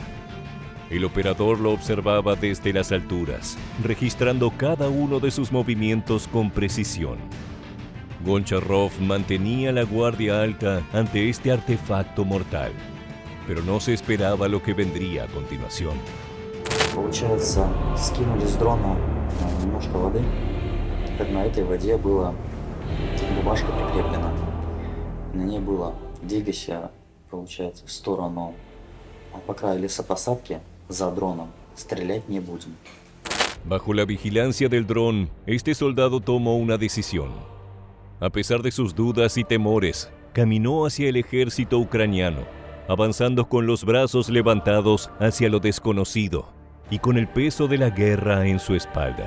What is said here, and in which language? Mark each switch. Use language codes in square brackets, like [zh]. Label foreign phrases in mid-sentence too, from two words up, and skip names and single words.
[es] El operador lo observaba desde las alturas, registrando cada uno de sus movimientos con precisión. Goncharov mantenía la guardia alta ante este artefacto mortal. pero no se esperaba lo que vendría a continuación. [ru] Получается, скинули с дрона немножко воды. Теперь на этой воде была бумажка прикреплена. На ней было «Двигайся, получается, в сторону по краю лесопосадки за дроном. Стрелять не будем». [es] Bajo la vigilancia del dron, este soldado tomó una decisión. A pesar de sus dudas y temores, caminó hacia el ejército ucraniano, avanzando con los brazos levantados hacia lo desconocido y con el peso de la guerra en su espalda.